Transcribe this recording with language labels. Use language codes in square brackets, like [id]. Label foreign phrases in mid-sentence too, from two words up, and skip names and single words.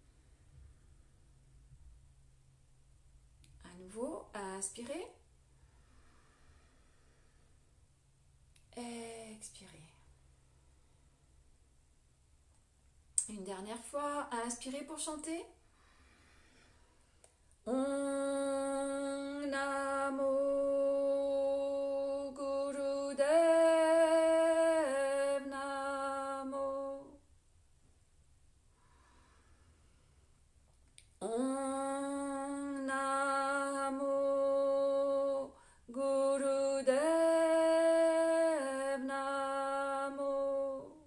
[fr] À nouveau, inspirez. Expirez. Une dernière fois, inspirez pour chanter. [sa] Om Namo Gurudev Namo. Om Namo Gurudev Namo.